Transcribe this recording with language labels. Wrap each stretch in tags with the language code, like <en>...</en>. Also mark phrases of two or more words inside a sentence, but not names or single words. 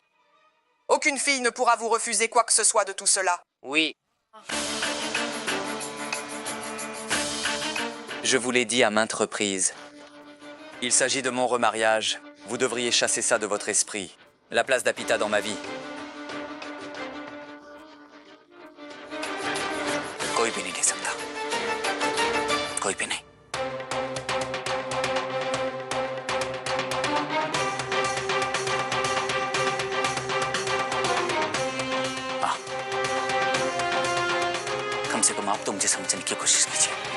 <fr>Aucune fille ne pourra vous refuser quoi que ce soit de tout cela. Oui. Je vous l'ai dit à maintes reprises. Il s'agit de mon remariage. Vous devriez chasser ça de votre esprit. La place d'Apita dans ma vie.</fr> <hi>कोई भी नहीं ले सकता कोई भी नहीं कम से कम आप तो मुझे समझने की कोशिश कीजिए</hi>